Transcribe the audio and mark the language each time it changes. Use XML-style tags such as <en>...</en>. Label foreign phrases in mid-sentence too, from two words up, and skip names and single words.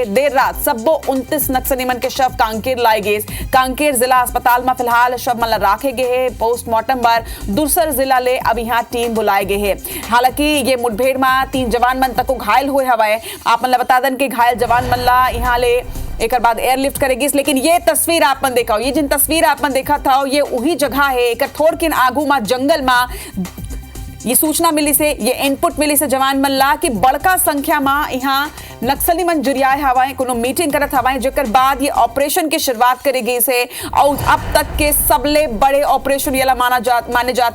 <hne>देर रात सबो 29 नक्सली मन के शव कांकेर लाए गए। कांकेर जिला अस्पताल में फिलहाल शव मन राखे गए। पोस्टमार्टम पर दूसर जिला ले अब यहाँ टीम बुलाए गए है। हालांकि ये मुठभेड़ में 3 जवान मन तक घायल हुए हवाए। आप मन बता दन के घायल जवान मन ला यहाँ ले एक बाद एयरलिफ्ट करेगी। लेकिन ये तस्वीर आपन देखा हो। ये जिन तस्वीर आपन देखा था ये वही जगह है। एक थोड़ किन आगू में जंगल में ये सूचना मिली से ये इनपुट मिली से जवान मन ला कि बड़का संख्या में यहाँ नक्सली मन जुरियाए हवाएं कोनो मीटिंग करत हवाएं। जेकर बाद ये ऑपरेशन की शुरुआत करेगी से और अब तक के सबले बड़े ऑपरेशन ये माने जाते।</hne>